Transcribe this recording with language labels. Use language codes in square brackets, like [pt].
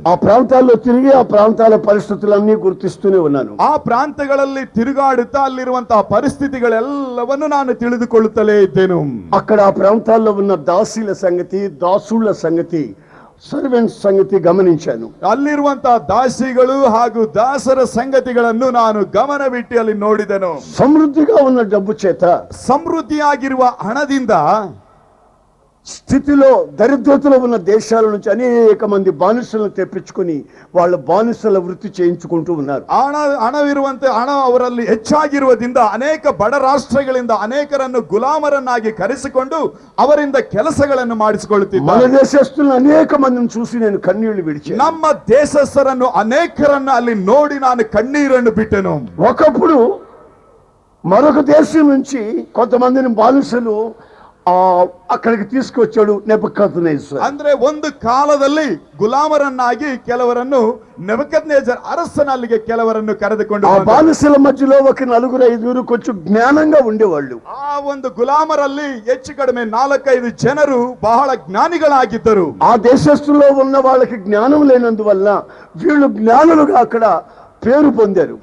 [te] ఆ ప్రాంతాల్లో తిరిగి ఆ ప్రాంతాల పరిస్థితులన్నీ గుర్తిస్తూనే ఉన్నాను. [kn] ಆ ಪ್ರಾಂತ್ಯಗಳಲ್ಲಿ ತಿರುಗಾಡುತ್ತಾ ಅಲ್ಲಿರುವಂತಹ ಪರಿಸ್ಥಿತಿಗಳೆಲ್ಲವನ್ನು ನಾನು ತಿಳಿದುಕೊಳ್ಳುತ್ತಲೇ ಇದ್ದೇನು. [te] అక్కడ ఆ ప్రాంతాల్లో ఉన్న దాసీల సంగతి, దాసుల సంగతి, ಸರ್ವೆಂಟ್ಸ್ ಸಂಗತಿ ಗಮನಿಂಚಾನು. [kn] ಅಲ್ಲಿರುವಂತಹ ದಾಸಿಗಳು ಹಾಗೂ ದಾಸರ ಸಂಗತಿಗಳನ್ನು ನಾನು ಗಮನವಿಟ್ಟು ಅಲ್ಲಿ ನೋಡಿದೆನು. [te] ಸಮೃದ್ಧಿగా ఉన్న డబ్బు చేత, [kn] ಸಮೃದ್ಧಿಯಾಗಿರುವ ಹಣದಿಂದ [te] స్థితిలో దరిద్రతలో ఉన్న దేశాల నుంచి అనేక మంది బానిసలను తెప్పించుకుని వాళ్ళ బానిసల వృత్తి చేయించుకుంటూ ఉన్నారు. [kn] ಹಣವಿರುವಂತೆ ಹಣ ಅವರಲ್ಲಿ ಹೆಚ್ಚಾಗಿರುವುದರಿಂದ ಅನೇಕ ಬಡ ರಾಷ್ಟ್ರಗಳಿಂದ ಅನೇಕರನ್ನು ಗುಲಾಮರನ್ನಾಗಿ ಕರೆಸಿಕೊಂಡು ಅವರಿಂದ ಕೆಲಸಗಳನ್ನು ಮಾಡಿಸಿಕೊಳ್ಳುತ್ತಿದ್ದಾರೆ. [te] మన దేశస్తులను అనేక మందిని చూసి నేను కన్నీళ్లు విడిచాను. [kn] ನಮ್ಮ ದೇಶಸ್ಥರನ್ನು ಅನೇಕರನ್ನು ಅಲ್ಲಿ ನೋಡಿ ನಾನು ಕಣ್ಣೀರನ್ನು ಬಿಟ್ಟೆನು. [te] ఒకప్పుడు మరొక దేశం నుంచి కొంతమందిని బానిసలు అక్కడికి తీసుకొచ్చాడు నెబుకద్నెజర్. [kn] ಅಂದ್ರೆ ಒಂದು ಕಾಲದಲ್ಲಿ ಗುಲಾಮರನ್ನಾಗಿ ಕೆಲವರನ್ನು ನೆಬುಕದ್ನೆಜರ್ ಅರಸನಲ್ಲಿಗೆ ಕೆಲವರನ್ನು ಕರೆದುಕೊಂಡು [te] ಆ ಬಾನಿಸల మధ్యలో ఒక 4-5 కొంచెం జ్ఞానంగా ఉండేవాళ్ళు. [kn] ಆ ಒಂದು ಗುಲಾಮರಲ್ಲಿ ಹೆಚ್ಚು ಕಡಿಮೆ 4-5 ಜನರು ಬಹಳ ಜ್ಞಾನಿಗಳಾಗಿದ್ದರು. [te] ఆ దేశస్తుల్లో ఉన్న వాళ్ళకి జ్ఞానం లేనందువల్ల వీళ్ళు జ్ఞానులుగా అక్కడ పేరు పొందారు.